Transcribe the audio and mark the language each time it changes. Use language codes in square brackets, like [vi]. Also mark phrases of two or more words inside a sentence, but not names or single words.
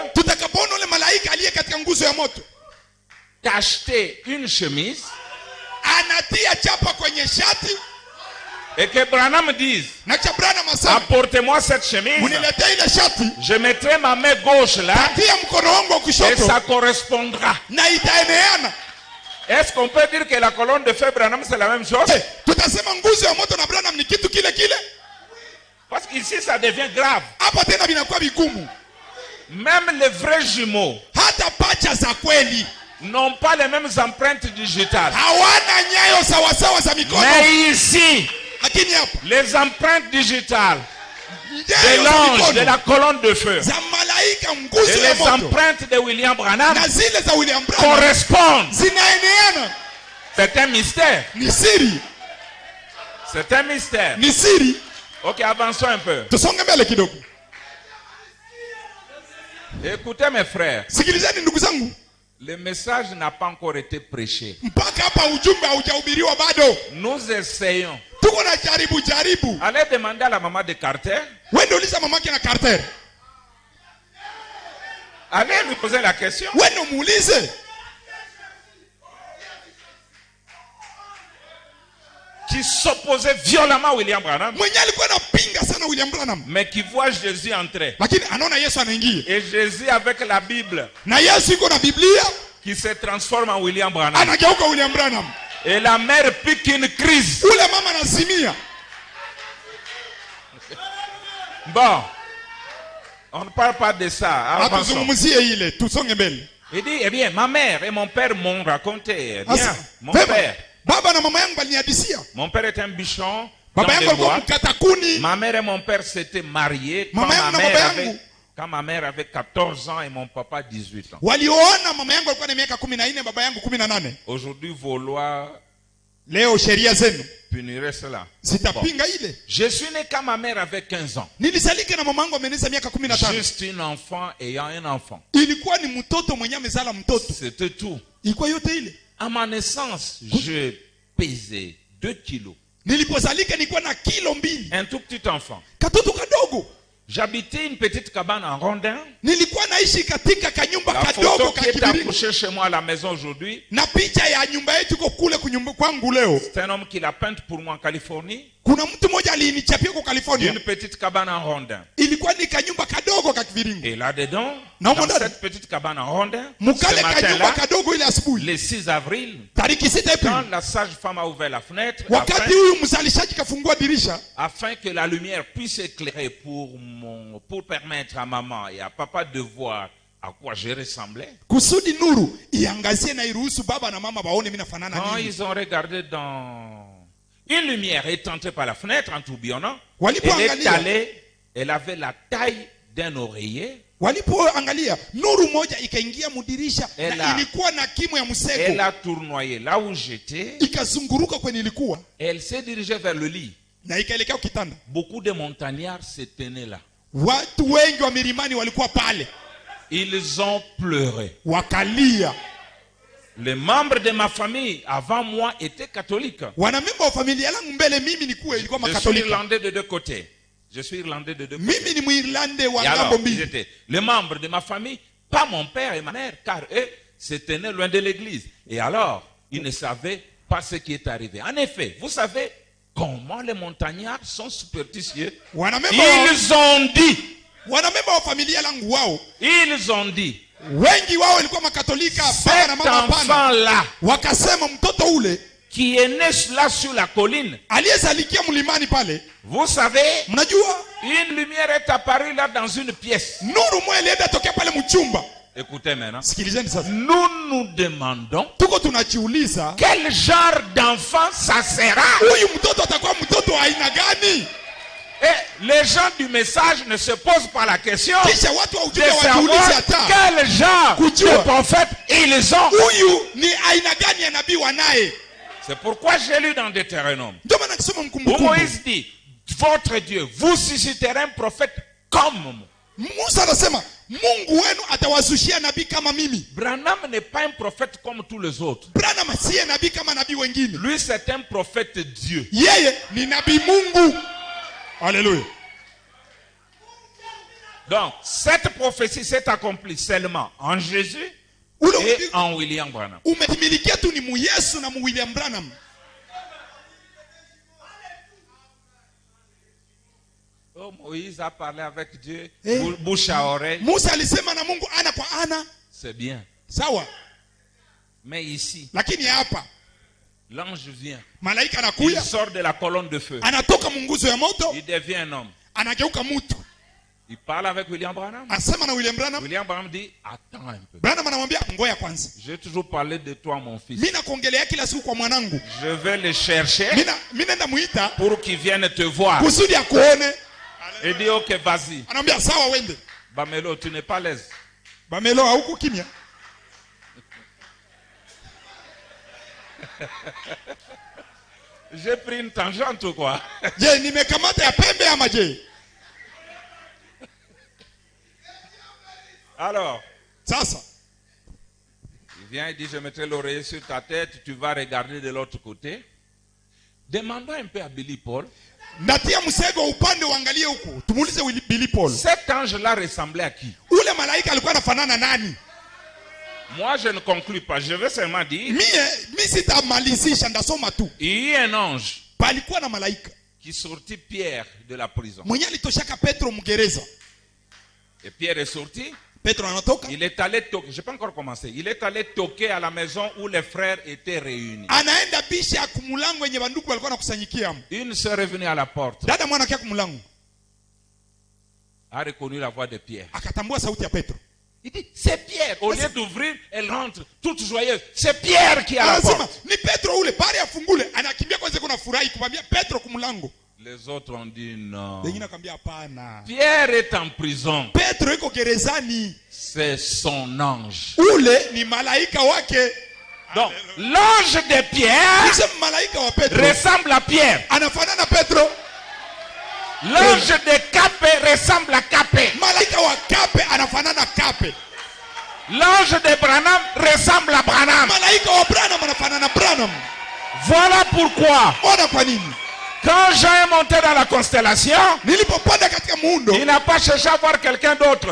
[sw] Tutakapoona ule malaika aliye katika nguzo ya moto [fr] t'acheter une chemise [sw] anatia chapa kwenye shati [fr] et que Branham dise [sw] na chabrana masama, [fr] apportez-moi cette chemise, [sw] uniletee ile shati, [fr] je mettrai ma main gauche là [sw] tatia mkono wangu wa [fr] et [sw] kushoto [fr] ça correspondra. [sw] na itaeneana. [fr] Est-ce qu'on peut dire que la colonne de feu Branham c'est la même chose? [sw] Tutasema nguzo ya moto na Branham ni kitu kile kile? [fr] Parce qu'ici ça devient grave. [sw] Hapa tena vinakuwa vigumu. [fr] Même les vrais jumeaux [sw] Hata pacha za kweli [fr] n'ont pas les mêmes empreintes digitales. [sw] hawana nyayo sawasawa za mikono. [fr] Mais ici, [sw] Lakini hapa [fr] les empreintes digitales de [sw] nyayo za [fr] l'ange, de [sw] mikono [fr] la colonne de feu [sw] za malaika [fr] et [sw] nguzo ya [fr] les [sw] moto [fr] empreintes de William Branham [sw] na zile za William Branham [fr] correspondent. [sw] zinaeneana. [fr] C'est un mystère. [sw] Ni siri, [fr] C'est un mystère. [sw] ni siri. [fr] Ok, avançons un peu. [sw] Tusonge mbele kidogo. [fr] Écoutez mes frères, [sw] Sikilizeni ndugu zangu, [fr] le message n'a pas encore été prêché. [sw] mpaka hapa ujumbe haujahubiriwa bado. [fr] Nous essayons. [sw] Tuko na jaribu. [fr] Allez demander à la maman de Carter. [sw] Wende uliza mamake na Carter. [fr] Allez lui poser la question. [sw] Wende muulize. [fr] Qui s'opposait violemment à William Branham, [sw] Mwenye alikuwa anapinga sana William Branham, [fr] mais qui voit Jésus entrer. [sw] lakini anaona Yesu anaingia. [fr] Et Jésus avec la Bible [sw] Na Yesu iko na Biblia, [fr] qui se transforme en William Branham. [sw] anageuka William Branham. [fr] Et la mère pique une crise. [sw] Ule mama anazimia. [fr] Bon, on ne parle pas de ça. Avançons. [sw] Hatuzungumzie ile, tusonge mbele. [fr] Il dit, eh bien, ma mère et mon père m'ont raconté. Eh bien, [sw] Asa, [fr] mon [sw] vema, [fr] père. [sw] baba na mama yangu balinihadisia. [fr] Mon père était un bichon dans [sw] Baba yangu [fr] les [sw] alikuwa [fr] bois. [sw] mkata kuni. [fr] Ma mère et mon père s'étaient mariés quand [sw] Mama yangu na baba yangu [fr] quand ma mère avait 14 ans et mon papa 18 ans. [sw] walioona mama yangu alikuwa na miaka 14, baba yangu 18. [fr] Aujourd'hui, vos lois [sw] Leo sheria zenu [fr] puniraient cela. Bon. [sw] zitapinga ile. [fr] Je suis né quand ma mère avait 15 ans. [sw] Nilizalika na mama yangu ameneza miaka 15. [fr] Juste une enfant ayant un enfant. [sw] Ilikuwa ni mtoto mwenye amezala mtoto. [fr] C'était tout. [sw] Ilikuwa yote ile. [fr] À ma naissance, je pesais 2 kilos. [sw] Nilipozalika nilikuwa na kilo 2. [fr] Un tout petit enfant. [sw] Katoto kadogo. [fr] J'habitais une petite cabane en rondin. [sw] Nilikuwa naishi katika kanyumba [fr] La [sw] kadogo [fr] photo qui est [sw] kakibiringo. [fr] accrochée chez moi à la maison aujourd'hui, [sw] Na picha ya nyumba yetu iko kule kunyumba kwangu leo. [fr] c'est un homme qui l'a peinte pour moi en Californie. [sw] Kuna mtu mmoja alinichapia kwa California. [fr] Une petite cabane en rondin. [sw] Ilikuwa ni kanyumba kadogo kakiviringo. [fr] Et là-dedans, Non, dans mon cette petite cabane en rondin, ce [sw] Mukale kanyumba [fr] matin-là, [sw] kadogo ile asubuhi. [fr] le 6 avril, [sw] Tariki 6 Aprili. [fr] quand la sage-femme a ouvert la fenêtre, [sw] Wakati huyu mzalishaji kafungua dirisha [fr] afin que la lumière puisse éclairer pour permettre à maman et à papa de voir à quoi je ressemblais. [sw] kusudi nuru iangazie na iruhusu baba na mama baone mimi nafanana [fr] Quand [sw] nini. [fr] ils ont regardé dans une lumière est entrée par la fenêtre en tourbillonnant, [sw] Walipoangalia. [fr] elle est allée, elle avait la taille d'un oreiller. [sw] Walipoangalia nuru moja ikaingia mudirisha [fr] Elle [sw] na [fr] a- [sw] ilikuwa na kimo ya [fr] Elle [sw] msego [fr] a tournoyé là où j'étais. [sw] ikazunguruka kwenye ilikuwa [fr] Elle s'est dirigée vers le lit. [sw] na ikaelekea kitanda. [fr] Beaucoup de montagnards se tenaient là. [sw] Watu wengi wa milimani walikuwa pale [fr] Ils ont pleuré. [sw] wakalia. [fr] Les membres de ma famille avant moi étaient catholiques. [sw] Wanamemba wa familia yangu mbele mimi nikuwa ilikuwa [fr] Je suis [sw] makatolika. [fr] irlandais de deux côtés. Je suis irlandais de deux côtés. [sw] Mimi ni Muirlande wa [fr] Et alors, [sw] ngambo [fr] ils [sw] mbili. [fr] étaient les membres de ma famille, pas mon père et ma mère, car eux se tenaient loin de l'église. Et alors, ils ne savaient pas ce qui est arrivé. En effet, vous savez comment les montagnards sont superstitieux. [sw] Wanamemba [fr] Ils ont dit, [sw] wa familia yangu wao [fr] ils ont dit, [sw] wengi wao walikuwa makatolika, baba na [fr] cet [sw] mama hapana. [fr] enfant-là [sw] Wakasema mtoto ule [fr] qui est né là sur la colline, [sw] aliyezalikia mlimani pale, [fr] vous savez, [sw] mnajua [fr] une lumière est apparue là dans une pièce. [sw] nuru moja ilienda tokea pale mchumba. [fr] Écoutez maintenant. [sw] Sikilizeni sasa, [fr] Nous nous demandons [sw] tuko tunajiuliza [fr] quel genre d'enfant ça sera. [sw] huyu mtoto atakuwa mtoto wa aina gani? [fr] Et les gens du message ne se posent pas la question [sw] Kisha watu wa [fr] de [sw] ujumbe wajiulize [fr] savoir [sw] hata [fr] quel genre [sw] Kujua. [fr] de prophète ils ont. [sw] huyu ni aina gani ya nabii wanaye. [fr] C'est pourquoi j'ai lu dans Deutéronome [sw] Ndio maana kisoma [fr] où [sw] Mkumbukumbu, [fr] Moïse dit, votre Dieu vous susciterez un prophète comme moi. [sw] Musa anasema Mungu wenu atawazushia nabii kama mimi. [fr] Branham n'est pas un prophète comme tous les autres. [sw] Branham siye nabii kama nabii wengine, [fr] Lui c'est un prophète Dieu. [sw] yeye ni nabii Mungu. Haleluya. [fr] Donc cette prophétie s'est accomplie seulement en Jésus [sw] Ule [fr] et [sw] unabii [fr] en William Branham. [sw] umetimilikia tu ni mu Yesu na mu William Branham. [fr] Oh, Moïse a parlé avec Dieu, Eh. bouche à oreille. [sw] Musa alisema na Mungu ana kwa ana, [fr] C'est bien. [sw] sawa, [fr] Mais ici, [sw] lakini hapa [fr] l'ange vient. [sw] malaika [fr] Il [sw] anakuya, [fr] sort de la colonne de feu. [sw] anatoka munguzo ya moto, [fr] Il devient un homme. [sw] anageuka mtu, [fr] Il parle avec William Branham. [sw] asema na William Branham. [fr] William Branham dit, attends un peu. [sw] Branham anamwambia ngoja kwanza, [fr] J'ai toujours parlé de toi, mon fils. [sw] mimi nakuongelea kila siku kwa mwanangu, [fr] Je vais le chercher [sw] mimi naenda muita [fr] pour qu'il vienne te voir. [sw] kusudi akuone. [fr] Et dit, ok, vas-y. [sw] Anamwambia sawa, wende. [fr] Bamelo, tu n'es pas à l'aise. [sw] Bamelo hauko kimya. [fr] J'ai pris une tangente ou quoi? Je, [sw] nimekamata ya pembe ama je? [fr] Alors, [sw] Sasa [fr] il vient et dit, je mettrai l'oreiller sur ta tête, tu vas regarder de l'autre côté. Demandons un peu à Billy Paul. [sw] ndatia msego upande uangalie huko. Tumuulize Billy Paul. [fr] Cet ange-là ressemblait à qui? [sw] Ule malaika alikuwa anafanana nani? [fr] Moi, je ne conclus pas. Je veux seulement dire, [sw] Mimi sitamalizisha, ndasoma tu. [fr] il y a un ange [sw] Palikuwa na malaika [fr] qui sortit Pierre de la prison. [sw] mwenye alitoshaka Petro mgereza. [fr] Et Pierre est sorti. [sw] Petro anatoka, [fr] Il est allé toquer. Je n'ai pas encore commencé. Il est allé toquer à la maison où les frères étaient réunis. [sw] anaenda bisha kumulango yenye banduku walikuwa nakusanyikia. [fr] Une sœur est venue à la porte, [sw] Dada mwana kia kumulango, [fr] a reconnu la voix de Pierre. [sw] akatambua sauti ya Petro. [fr] Il dit, c'est Pierre. Au lieu d'ouvrir, elle rentre toute joyeuse. C'est Pierre qui est à la [sw] Anasema [fr] porte. [sw] ni Petro ule, bari afungule, anakimbia kwanza, kuna furahi kumwambia Petro kumulango. [fr] Les autres ont dit non. [sw] Wengine akamwambia hapana, [fr] Pierre est en prison. [sw] Petro iko gerezani, [fr] C'est son ange. [sw] ule ni malaika wake. [fr] Donc, l'ange de Pierre [sw] Kisha malaika wa Petro [fr] ressemble à Pierre. [sw] anafanana Petro, [fr] L'ange de Capé ressemble à Capé. [sw] malaika wa Kape anafanana Kape, [fr] L'ange de Branham ressemble à Branham. [sw] malaika wa Branham anafanana Branham. [fr] Voilà pourquoi, [sw] Ona kwa nini [fr] quand Jean est monté dans la constellation, [sw] nilipopanda katika muundo, [fr] il n'a pas cherché à voir quelqu'un d'autre.